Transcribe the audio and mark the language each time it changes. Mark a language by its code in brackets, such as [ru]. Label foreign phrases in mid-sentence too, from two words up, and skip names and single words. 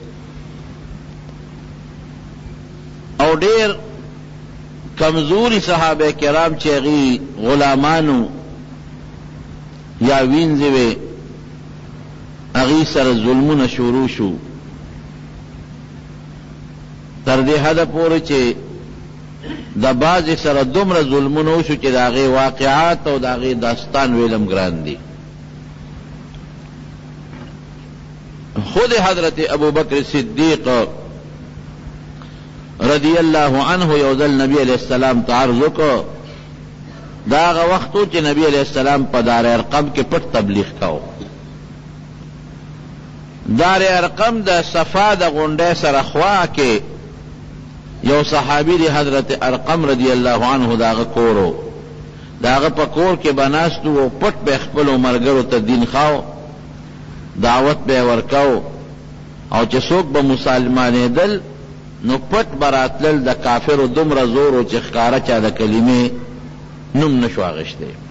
[ps] او ډېر کمزوري صحابه کرام چې هغوی غلامانو یا وینځې وې هغوی سره ظلمونه شروع شو تر دې حده پورې چې د بعضې سره دومره ظلمونه وشو چې د هغې واقعات او د هغې داستان ویلم ګران دي خود حضرت ابوبکر صدیق [ar] رضی اللہ عنہ [ps] یو ځل نبی [ar] علیہ السلام [ps] ته عرض وکړو دا هغه وخت و چې نبی [ar] علیہ السلام [ps] په دار ارقم کې پټ تبلیغ کو دار ارقم د صفا د غونډۍ سره خوا کې یو صحابي دی حضرت ارقم [ar] رضی اللہ عنہ [ps] د هغه کور و د هغه په کور کې به ناست و پټ به خپلو ملګرو ته دین خاو دعوت به ورکاو او چې څوک به مسلمانېدل نو پټ براتلل د کافرو دومره زور و چې ښکاره چا د کلمې نوم نشو اخیستی